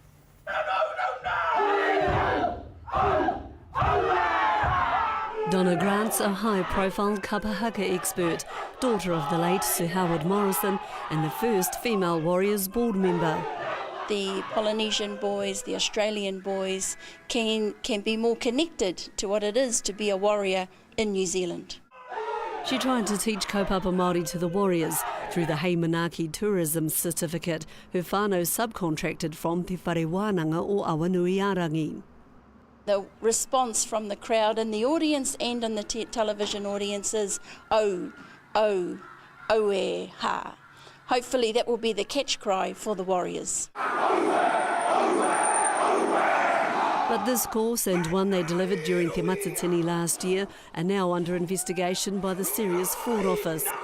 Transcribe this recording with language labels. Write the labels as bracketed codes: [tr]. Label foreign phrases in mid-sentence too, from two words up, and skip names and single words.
[en] Donna Grant's a high-profile kapahaka expert, daughter of the late Sir Howard Morrison and the first female Warriors board member. The Polynesian boys, the Australian boys can be more connected to what it is to be a warrior in New Zealand. She tried to teach [mi] kaupapa Māori [en] to the Warriors through the Hei Manaaki Tourism Certificate her whānau subcontracted from Te Whare Wānanga o Awanuiārangi. The response from the crowd in the audience and in the television audience is, oh, oh, oe, ha. Hopefully that will be the catch cry for the Warriors. But this course and one they delivered during Te Matatini last year are now under investigation by the Serious Fraud Office.